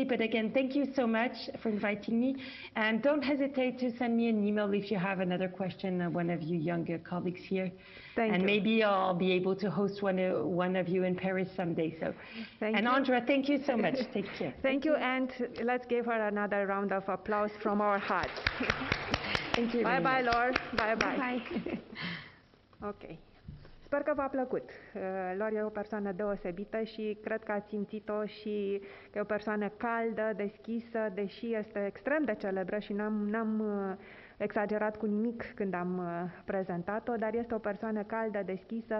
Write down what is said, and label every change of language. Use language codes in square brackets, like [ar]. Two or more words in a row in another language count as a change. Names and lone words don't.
[en] But again, thank you so much for inviting me. And don't hesitate to send me an email if you have another question, one of you younger colleagues here. Thank you. Maybe I'll be able to host one of you in Paris someday. So, Andrea, thank you so much. Take care. Thank you, and let's give her another round of applause from our hearts. Thank you. Bye bye, Lor. Bye bye. Bye. [ro] Ok. Sper că v-a plăcut. Lor e o persoană deosebită și cred că ați simțit-o și că e o persoană caldă, deschisă, deși este extrem de celebră și n-am exagerat cu nimic când am prezentat-o, dar este o persoană caldă, deschisă.